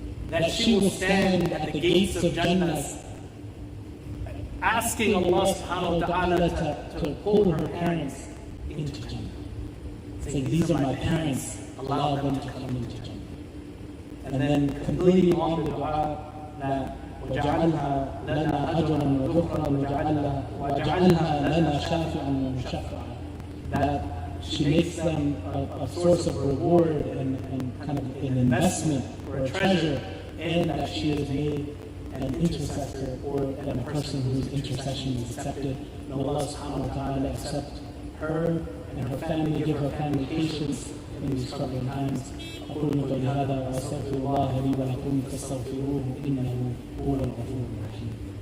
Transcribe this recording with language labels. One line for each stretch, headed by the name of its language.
English: That she will stand at the gates of Jannah asking Allah subhanahu wa ta'ala to pull her parents into Jannah. Saying, these are my parents, allow them to come into Jannah. And then completing on the dua that
Arabic: وَجَعَلْهَا لَنَا أَجْرًا وَذُخْرًا وَجَعَلْهَا لَنَا شَافِعًا وَمُشَفَّعًا.
English: That she makes them a source of reward and kind of an investment or a treasure, and that she is made an intercessor and a person whose intercession is accepted. May Allah subhanahu wa ta'ala accept her and her family, give her family patience in these troubling times.
Arabic: أقول قولي هذا وأستغفر الله لي ولكم فاستغفروه إنه هو الغفور الرحيم.